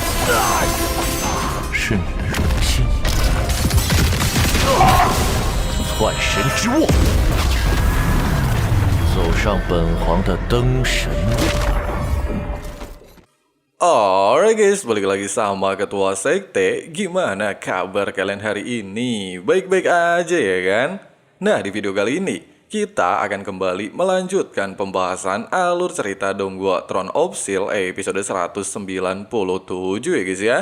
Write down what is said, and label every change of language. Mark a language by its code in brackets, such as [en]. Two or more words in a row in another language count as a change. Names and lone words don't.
[zh] 是你的荣幸。幻神之握，走上本皇的灯神路。 [en] Alright guys, [id] balik lagi sama Ketua Sekte. Gimana kabar kalian hari ini? Baik-baik aja ya kan? Nah, di video kali ini kita akan kembali melanjutkan pembahasan alur cerita Donggua Throne of Steel episode 197 ya guys ya.